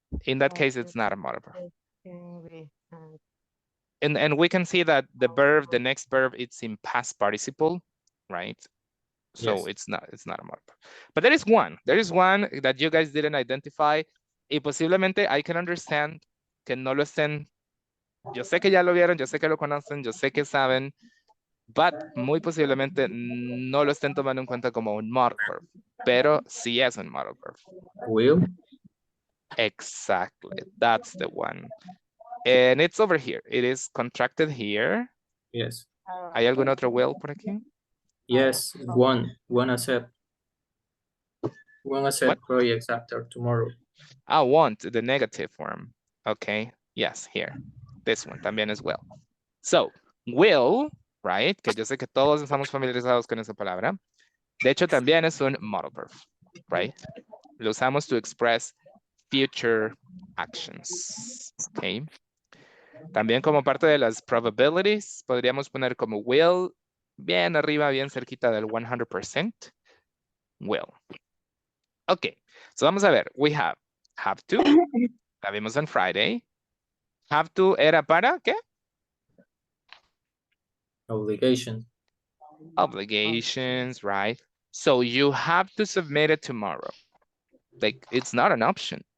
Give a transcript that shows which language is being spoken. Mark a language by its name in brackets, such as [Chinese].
[English] In that case, it's not a modal verb. And we can see that the verb, the next verb, it's in past participle, right? So Yes. it's not a modal verb. But there is one that you guys didn't identify. [Spanish] Y posiblemente [English] I can understand [Spanish] que no lo estén. Yo sé que ya lo vieron, yo sé que lo conocen, yo sé que saben, but muy posiblemente no lo estén tomando en cuenta como un modal verb, pero sí es un modal verb. [English] Will. Exactly, that's the one. And it's over here. It is contracted here. Yes. [Spanish] ¿Hay algún otro will por aquí? [English] Yes, one accept projects after tomorrow. I want the negative form. Okay, yes, here. This one también as well. So, will, right? [Spanish] Que yo sé que todos estamos familiarizados con esa palabra. De hecho, también es un modal verb, right? Lo usamos [English] to express future actions, okay? También como parte de las probabilities, podríamos poner como will, bien arriba, bien cerquita del 100%. Will. Okay, so [Spanish] vamos a ver. [English] We have to, [Spanish] la vimos [English] on Friday. [Spanish] Have to era para, ¿qué? [English] Obligation. Obligations, right? So you have to submit it tomorrow. Like, it's not an option.